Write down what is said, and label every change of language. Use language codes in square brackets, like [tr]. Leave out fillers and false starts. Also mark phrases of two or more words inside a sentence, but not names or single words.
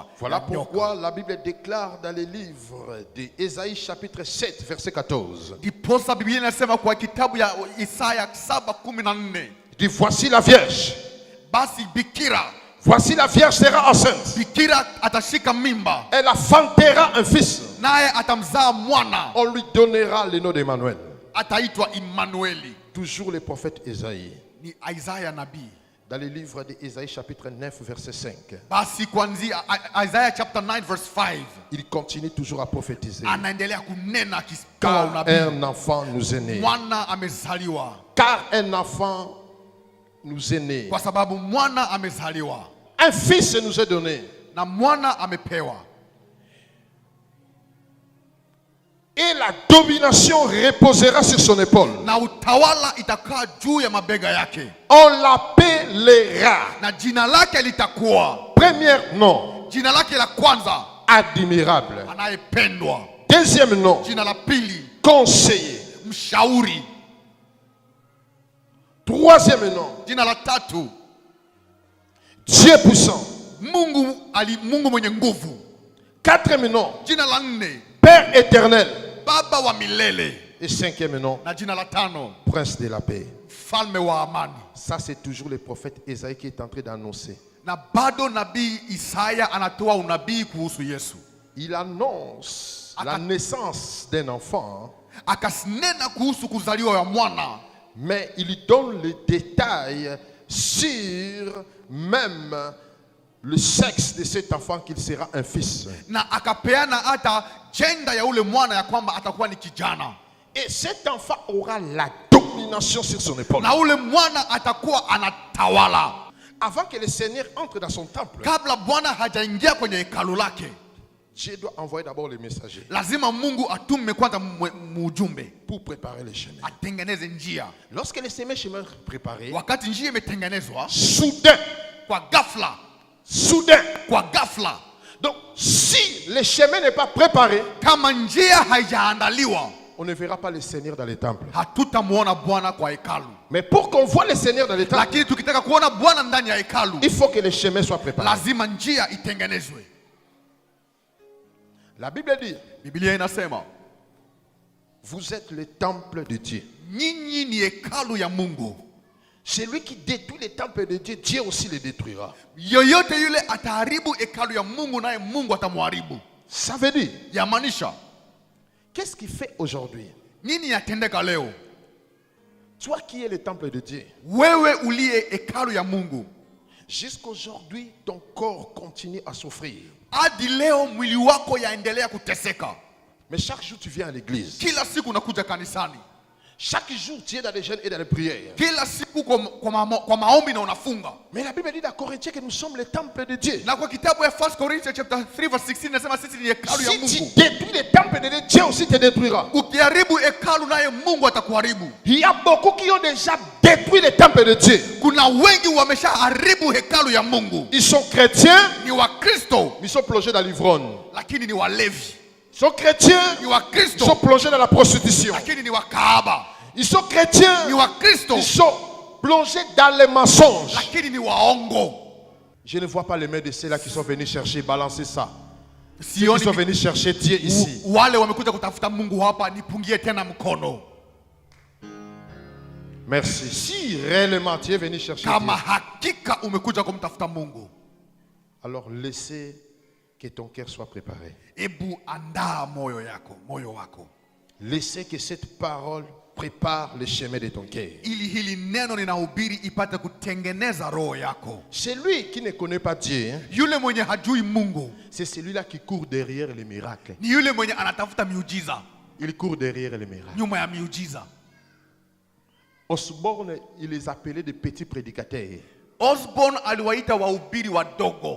[fr] Voilà pourquoi la Bible déclare dans les livres d'Ésaïe chapitre 7 verset 14. [sw] Ndiposa Biblia inasema kwa kitabu ya Isaya 7:14, [fr] Il dit, voici la Vierge. [sw] basi bikira [fr] Voici la Vierge sera enceinte. [sw] bikira atashika mimba, [fr] Elle enfantera un fils. [sw] naye atamzaa mwana, [fr] On lui donnera le nom d'Emmanuel. [sw] ataitwa Immanueli. [fr] Toujours le prophète Ésaïe. [sw] Ni Isaya nabii. [fr] Dans le livre d'Ésaïe chapitre 9 verset 5. [sw] Basi kuanzia [en] Isaiah chapter 9 verse 5, [fr] Il continue toujours à prophétiser. [sw] anaendelea kunena akitoa [fr] Car [sw] unabii. [fr] un enfant nous est né. [sw] Mwana amezaliwa, [fr] Car un enfant nous est né. [sw] kwa sababu mwana amezaliwa [fr] Un fils nous est donné. [sw] na mwana amepewa, [fr] Et la domination reposera sur son épaule. [sw] na utawala itakaa juu ya mabega yake, [fr] On l'appellera. [sw] na jina lake litakuwa, [fr] Premier nom, [sw] jina lake la kwanza, [fr] admirable. [sw] anayependwa. [fr] Deuxième nom, [sw] Jina la pili, [fr] conseiller. [sw] mshauri. [fr] Troisième nom, [sw] Jina la tatu, [fr] Dieu puissant. [sw] Mungu mwenye nguvu. [fr] Quatrième nom, [sw] Jina la nne, [fr] Père éternel. [sw] Baba wa milele. [fr] Et cinquième nom, [sw] Na jina la tano, [fr] Prince de la paix. [sw] Mfalme wa amani. [fr] Ça, c'est toujours le prophète Ésaïe qui est en train d'annoncer. [sw] Na bado nabii Isaya anatoa unabii kuhusu Yesu. [fr] Il annonce la naissance d'un enfant, [sw] Akasinena kuhusu kuzaliwa ya mwana, [fr] mais il donne les détails sur même le sexe de cet enfant, qu'il sera un fils. [sw] na akapeana hata jenda ya ule mwana ya kwamba atakuwa ni kijana, [fr] Et cet enfant aura la domination sur son épaule. [sw] na ule mwana atakuwa anatawala. [fr] Avant que le Seigneur entre dans son temple, [sw] Kabla Bwana hajaingia kwenye hekalu lake, [fr] Dieu doit envoyer d'abord les messagers [sw] lazima Mungu atume kwanza mujumbe [fr] pour préparer les chemins. [sw] atengeneze njia. [fr] Lorsque les chemins sont préparés, [sw] Wakati njia imetengenezwa, [fr] soudain, [sw] kwa ghafla, kwa ghafla, [fr] donc si le chemin n'est pas préparé, [sw] kama njia haijaandaliwa, [fr] on ne verra pas le Seigneur dans les temples. [sw] hatutamuona Bwana kwa hekalu. [fr] Mais pour qu'on voit le Seigneur dans les temples, [sw] Lakini tukitaka kuona Bwana ndani ya hekalu, [fr] il faut que les chemins soient préparés. [sw] lazima njia itengenezwe. [fr] La Bible dit, [sw] Biblia inasema, [fr] vous êtes le temple de Dieu. [sw] nyinyi ni hekalu ya Mungu. [fr] Celui qui détruit les temples de Dieu, Dieu aussi les détruira. [sw] Yoyote yule ataharibu hekalu ya Mungu, naye Mungu atamharibu. [fr] Ça veut dire, [sw] Yamaanisha [fr] qu'est-ce qui fait aujourd'hui? [sw] nini yatendeka leo? [fr] Toi qui es le temple de Dieu, [sw] Wewe uliye hekalu ya Mungu, [fr] jusqu'aujourd'hui, ton corps continue à souffrir. [sw] hadi leo mwili wako yaendelea kuteseka. [fr] Mais chaque jour, tu viens à l'église. [sw] Kila siku unakuja kanisani, [fr] Chaque jour, tu es dans les jeûnes et dans les prières. [sw] kila siku kwa maombi na unafunga. [fr] Mais la Bible dit dans Corinthiens que nous sommes le temple de Dieu. [sw] Na kwa kitabu ya [en] 1 Corinthians chapter 3 verse 16 [sw] nasema sisi ni hekalu ya [fr] Si tu [sw] Mungu. [fr] détruis le temple de Dieu, Dieu aussi te détruira. [sw] Ukiharibu hekalu, naye Mungu atakuharibu. [fr] Il y a beaucoup qui ont déjà détruit le temple de Dieu. [sw] Kuna wengi wameshaharibu hekalu ya Mungu. [fr] Ils sont chrétiens, [sw] Ni Wakristo [fr] mais ils sont plongés dans l'ivrogne. [sw] lakini ni walevi. [fr] Ils sont chrétiens, [sw] Ni [fr] ils sont [sw] Wakristo [fr] plongés dans la prostitution. [sw] lakini ni wakahaba. [fr] Ils sont chrétiens, [sw] Ni Wakristo [fr] ils sont plongés dans les mensonges. [sw] lakini ni waongo. [fr] Je ne vois pas les mains de ceux-là qui sont venus chercher, balancer ça. Ceux qui [sw] Sioni [fr] sont venus chercher Dieu ici. [sw] wale wamekuja kutafuta Mungu hapa, nipungie tena mkono. [fr] Merci. Si réellement tu es venu chercher [sw] Kama [fr] Dieu, [sw] hakika umekuja kumtafuta Mungu, [fr] alors laissez que ton cœur soit préparé. [sw] ebu andaa moyo wako. [fr] Laissez que cette parole prépare le chemin de ton cœur. [sw] Ili hili neno ninahubiri ipate kutengeneza roho yako. [fr] Celui qui ne connaît pas Dieu, [sw] Yule mwenye hajui Mungu [fr] c'est celui-là qui court derrière les miracles. [sw] ni yule mwenye anatafuta miujiza, [fr] Il court derrière les miracles. [sw] nyuma ya miujiza. [fr] Osborne, il les appelait des petits prédicateurs. [sw] Osborne aliwaita wahubiri wadogo.